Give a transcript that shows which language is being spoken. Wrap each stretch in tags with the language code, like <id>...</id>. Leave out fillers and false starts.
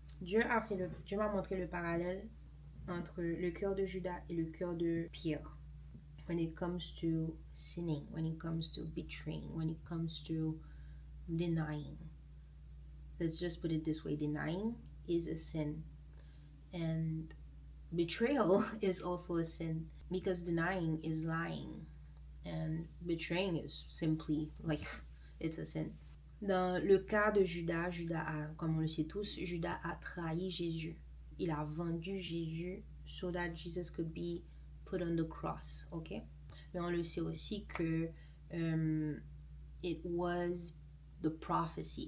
<fr>Dieu m'a montré le parallèle entre le cœur de Judas et le cœur de Pierre</fr> <en>when it comes to sinning, when it comes to betraying, when it comes to denying. Let's just put it this way: denying is a sin, and betrayal is also a sin, because denying is lying and betraying is simply like it's a sin.</en> <fr>Dans le cas de Judas, comme on le sait tous, Judas a trahi Jésus. Il a vendu Jésus</fr> <en>so that Jesus could be put on the cross, ok?</en> <fr>Mais on le sait aussi que</fr> <en>it was the prophecy.</en>